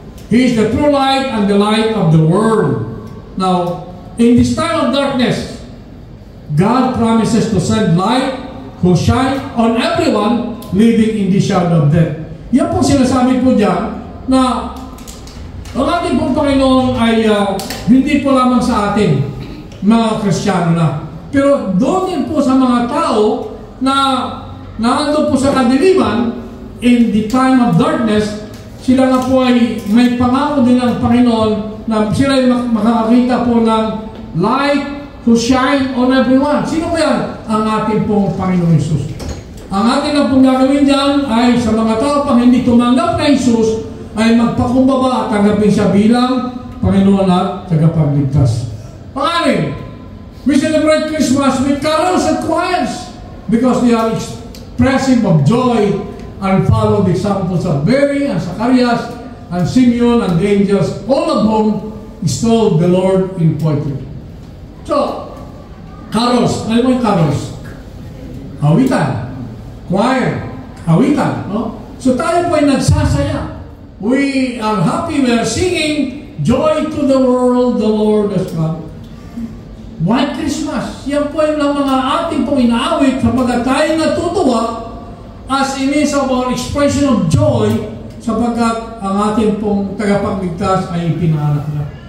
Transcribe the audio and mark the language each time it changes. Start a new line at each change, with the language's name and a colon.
English: He is the true light and the light of the world. Now, in this time of darkness, God promises to send light who shine on everyone living in the shadow of death.
Filipino: Yan po sinasabi po dyan na ang ating pong Panginoon ay hindi po lamang sa atin, mga Kristiyano na. Pero doon din po sa mga tao na naandun po sa kadiliman,
English: in the time of darkness,
Filipino: sila nga po ay may pangako din ng Panginoon na sila ay makakakita po ng
English: light to shine on everyone.
Filipino: Sino po yan? Ang ating pong Panginoon Jesus. Ang ating na pong gagawin dyan ay sa mga tao pang hindi tumanggap na Jesus ay magpakumbaba at tanggapin siya bilang Panginoon at tagapagligtas.
English: Pangalim, we celebrate Christmas with carols and choirs because they are expressive of joy and follow the examples of Mary and Zacharias and Simeon and the angels, all of whom extolled the Lord in poetry.
Filipino: So, carols. Ano mo yung carols? Awitan. Choir. Awitan. No? So tayo po ay nagsasaya.
English: We are happy. We are singing, joy to the world, the Lord has come. White Christmas.
Filipino: Yan po yung mga ating pong inaawit sapagkat tayo natutuwa
English: as a means of our expression of joy
Filipino: sapagkat ang ating pong tagapagligtas ay ipinanganak na.